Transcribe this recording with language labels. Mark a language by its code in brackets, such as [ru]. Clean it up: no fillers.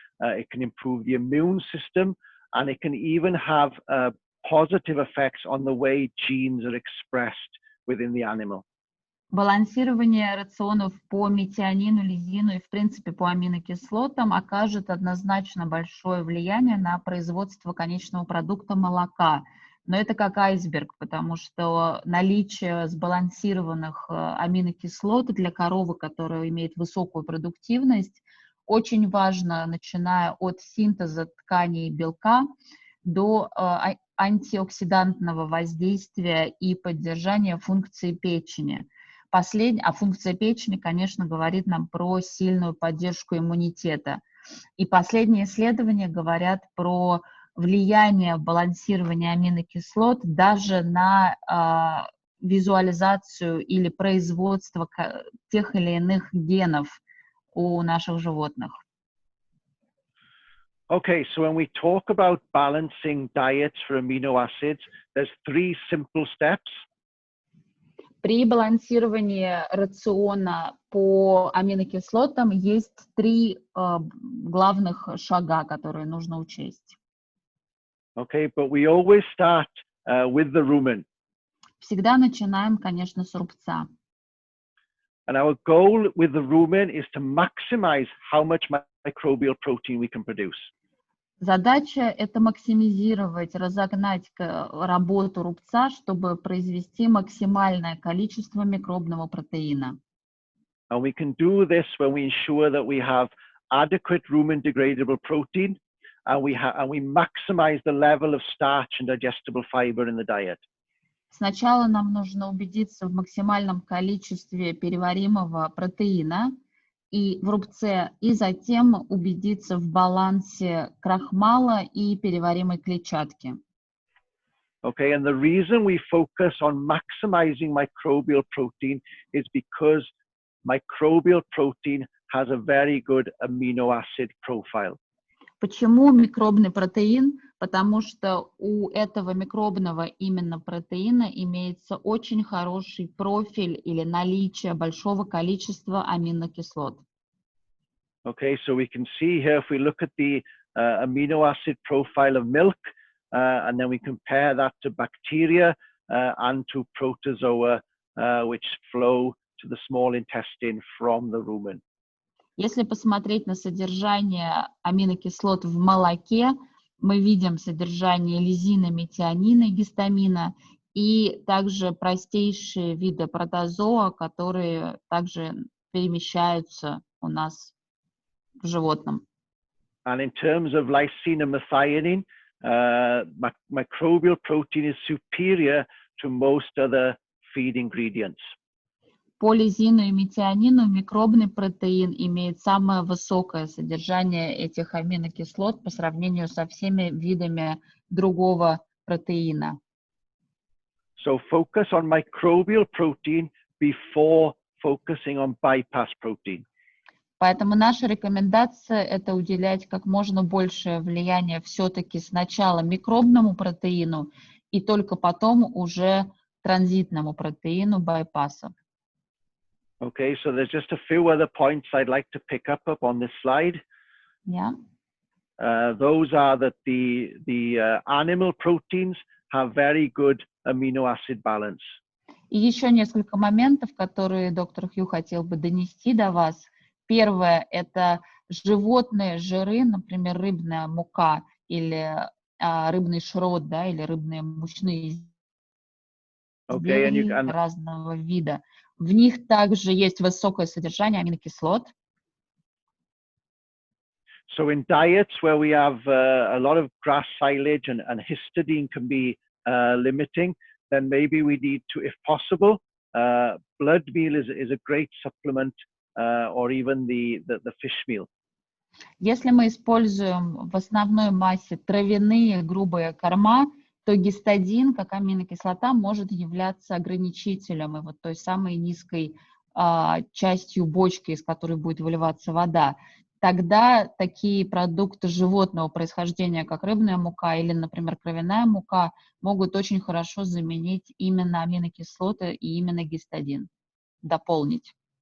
[en] It can improve the immune system, and it can even have positive effects on the way genes are expressed within the animal. [ru] Балансирование рационов по метионину, лизину и, в принципе, по аминокислотам окажет однозначно большое влияние на производство конечного продукта молока. Но это как айсберг, потому что наличие сбалансированных аминокислот для коровы, которая имеет высокую продуктивность, очень важно, начиная от синтеза тканей белка до антиоксидантного воздействия и поддержания функции печени. А функция печени, конечно, говорит нам про сильную поддержку иммунитета. И последние исследования говорят про влияние балансирования аминокислот даже на визуализацию или производство тех или иных генов у наших животных. [en] Okay, so when we talk about balancing diets for amino acids, there's 3 simple steps. [ru] При балансировании рациона по аминокислотам есть 3 главных шага, которые нужно учесть. [en] Okay, but we always start with the rumen. [ru] Всегда начинаем, конечно, с рубца. [en] And our goal with the rumen is to maximize how much microbial protein we can produce. [ru] Задача – это максимизировать, разогнать работу рубца, чтобы произвести максимальное количество микробного протеина. [en] And we can do this when we ensure that we have adequate rumen degradable protein, and we maximize the level of starch and digestible fiber in the diet. [ru] Сначала нам нужно убедиться в максимальном количестве переваримого протеина и в рубце, и затем убедиться в балансе крахмала и переваримой клетчатки. [en] Okay, and the reason we focus on maximizing microbial protein is because microbial protein has a very good amino acid profile. [ru] Почему микробный протеин? Потому что у этого микробного именно протеина имеется очень хороший профиль или наличие большого количества аминокислот. [en] Okay, so we can see here if we look at the amino acid profile of milk, and then we compare that to bacteria and to protozoa, which flow to the small intestine from the rumen. [ru] Если посмотреть на содержание аминокислот в молоке, мы видим содержание лизина, метионина, гистамина и также простейшие виды протозоа, которые также перемещаются у нас в животном. [en] And in terms of lysine and methionine, microbial protein is superior to most other feed ingredients. [ru] По лизину и метионину микробный протеин имеет самое высокое содержание этих аминокислот по сравнению со всеми видами другого протеина. [en] So focus on microbial protein before focusing on bypass protein. [ru] Поэтому наша рекомендация – это уделять как можно большее влияние все-таки сначала микробному протеину и только потом уже транзитному протеину байпаса. [en] Okay, so there's just a few other points I'd like to pick up on this slide. Yeah. Those are that the animal proteins have very good amino acid balance. [ru] И еще несколько моментов, которые доктор Хью хотел бы донести до вас. Первое – это животные жиры, например, рыбная мука или рыбный шрот, да, или рыбные мучные [en] Okay, and you can... [ru] разного вида. В них также есть высокое содержание аминокислот. [en] So in diets where we have a lot of grass silage and histidine can be limiting, then maybe we need to, if possible, blood meal is a great supplement, or even the fish meal. [ru] Если мы используем в основной массе травяные грубые корма, то гистидин, как аминокислота, может являться ограничителем и вот той самой низкой частью бочки, из которой будет выливаться вода. Тогда такие продукты животного происхождения, как рыбная мука или, например, кровяная мука, могут очень хорошо заменить именно аминокислоты и именно гистидин, дополнить.